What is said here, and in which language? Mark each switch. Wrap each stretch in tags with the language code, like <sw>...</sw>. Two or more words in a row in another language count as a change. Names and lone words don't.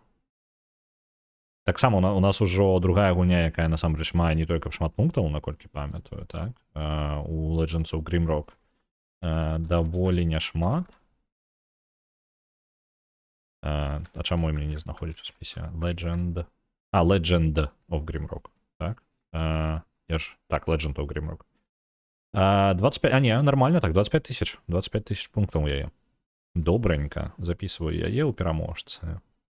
<be>Таксама у нас ужо другая гульня, якая насамрэч мае не толькі шмат пунктаў, наколькі памятаю, так? У Legends of Grimrock даволі няшмат. А чаму мне не знаходзіць у спісе? Legend of Grimrock. Так? Так, Legend of Grimrock. 25, не, нормально, так, 25 тысяч. 25 тысяч пунктаў у яе. Добренько. Записываю яе ў пераможцы.</be>